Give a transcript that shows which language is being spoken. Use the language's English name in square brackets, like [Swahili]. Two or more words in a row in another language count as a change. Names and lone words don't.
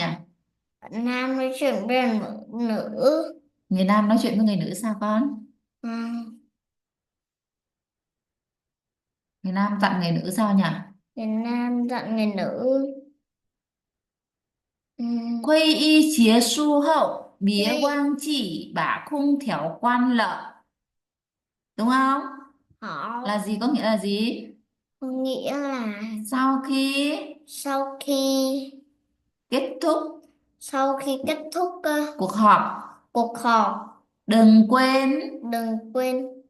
[Vietnamese] Bạn nam nói chuyện với nữ. Người nam nói chuyện với người nữ sao con? Ừ. Người nam dặn người nữ sao nhỉ? Người nam dặn người nữ. Ừ. [Chinese] 会议结束后，别 [Vietnamese] Đây. [Chinese] 忘记把空调关了. [Vietnamese] Đúng không? Họ Là gì? Có nghĩa là gì? nghĩa là Sau khi sau khi kết thúc kết thúc cuộc họp, cuộc họp, đừng quên đừng quên